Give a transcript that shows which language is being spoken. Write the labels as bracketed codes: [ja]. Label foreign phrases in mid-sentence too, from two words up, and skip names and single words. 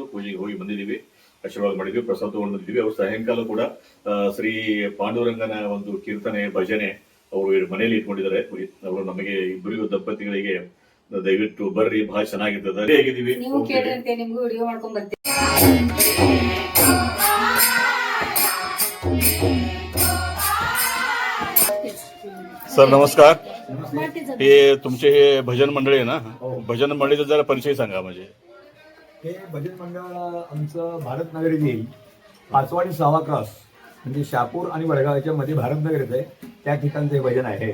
[kn] ಪೂಜೆಗೆ ಹೋಗಿ ಬಂದಿದ್ದೀವಿ, ಆಶೀರ್ವಾದ ಮಾಡಿದ್ವಿ, ಪ್ರಸಾದ ತಗೊಂಡು ಬಂದಿದ್ದೀವಿ. ಅವರು ಸಾಯಂಕಾಲ ಕೂಡ ಶ್ರೀ ಪಾಂಡುರಂಗನ ಒಂದು ಕೀರ್ತನೆ ಭಜನೆ ಅವರು ಮನೆಯಲ್ಲಿ ಇಟ್ಕೊಂಡಿದ್ದಾರೆ. ಅವರು ನಮಗೆ ಇಬ್ಬರಿಗೂ ದಂಪತಿಗಳಿಗೆ ದಯವಿಟ್ಟು ಬರ್ರಿ, ಬಹಳ ಚೆನ್ನಾಗಿರ್ತದೆ. ಹೇಗಿದ್ದೀವಿ ನೀವು ಕೇಳಿರಂತೆ ನಿಮ್ಗೂ ವಿಡಿಯೋ ಮಾಡ್ಕೊಂಡ್ ಬರ್ತೀವಿ. [mr] सर नमस्कार. हे तुमचे हे भजन मंडळी आहे ना, भजन मंडळीचा जरा परिचय सांगा. म्हणजे हे भजन मंडळ आमचं भारत नगर येईल, 5वा आणि 6वा क्रॉस म्हणजे शहापूर आणि वडगावच्या मध्ये भारत नगर येत आहे, त्या ठिकाणचं हे भजन आहे.